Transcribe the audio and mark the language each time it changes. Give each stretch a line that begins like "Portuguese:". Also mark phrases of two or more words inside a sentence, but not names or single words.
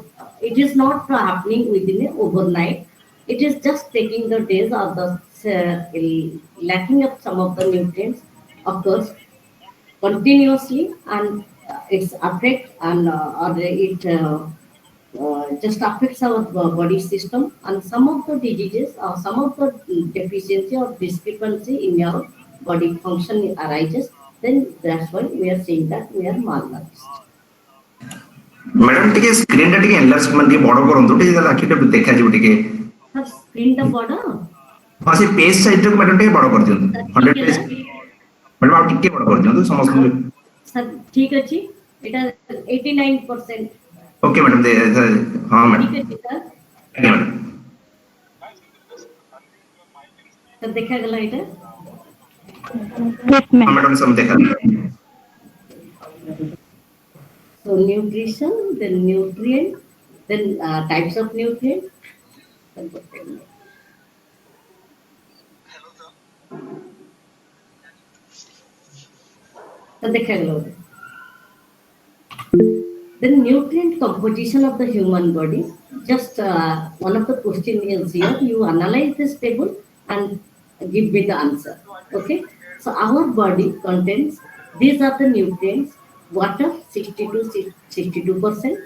English: It is not happening within a overnight. It is just taking the days, or the lacking of some of the nutrients occurs continuously, and its affect, and or it just affects our body system, and some of the diseases or some of the deficiency or discrepancy in your body function arises, then that's why we are saying that we are malnourished.
Odia: ମାଡାମ ଟିକେ ସ୍କ୍ରିନ ଟା ଟିକେ ଏନଲାର୍ଜ ମନ ଟିକେ ବଡ଼ କରନ୍ତୁ ଟିକେ ଜଳା ଆଖିଟା ଦେଖା ଯିବ ଟିକେ ସାର ସ୍କ୍ରିନ ଟା ବଡ଼ା ହଁ ସେ
English: page size
Odia: ରେ ମାଡାମ ଟିକେ ବଡ଼ କର ଦିଅନ୍ତୁ 100 ପେଜ ମାଡାମ ଆପ ଟିକେ ବଡ଼ କର ଦିଅନ୍ତୁ ସମସ୍ତ ସାର ଠିକ ଅଛି ଏଟା 89%.
English: okay madam
Odia: ଦେ ହଁ ମାଡାମ ଠିକ ଅଛି ସାର.
English: Okay madam
Odia: ସାର ଦେଖା ଗଲା ଏଟା.
English: Yes, हां ma'am.
Odia: ମାଡାମ ସବ ଦେଖା.
English: So nutrition, then nutrient, then types of nutrient.
Odia: So ଦେଖା ଗଲା.
English: The nutrient composition of the human body. Just one of the question is here. You analyze this table. and give me the answer. Okay. So our body contains, these are the nutrients: water 60 to 62%.